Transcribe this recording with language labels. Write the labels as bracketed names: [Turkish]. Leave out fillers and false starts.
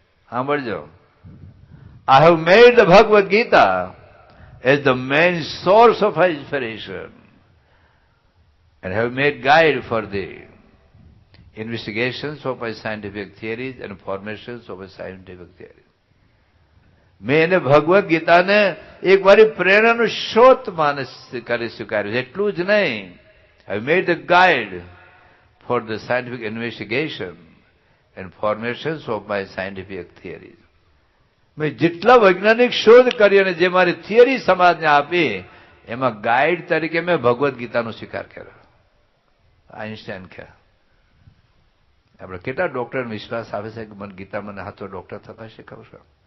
[Gujarati] સાંભળજો, [English] I have made the Bhagavad Gita as the main source of my inspiration and have made guide for the investigations of my scientific theories and formations of my scientific theories. [Gujarati] મેં એને ભગવદ્ ગીતાને એક મારી પ્રેરણાનો સ્ત્રોત માનસ કરી સ્વીકાર્યું. એટલું જ નહીં, [English] I made the guide for the scientific investigation and formations of my scientific theories. [Gujarati] મેં જેટલા વૈજ્ઞાનિક શોધ કરી અને જે મારી થિયરી સમાજને આપી એમાં ગાઈડ તરીકે મેં ભગવદ્ ગીતાનો સ્વીકાર કર્યો. આઈન્સ્ટાઈન કહે. આપણે કેટલા ડોક્ટરને વિશ્વાસ આવે છે કે મને ગીતા મને હાથો ડોક્ટર થતા શીખવશો?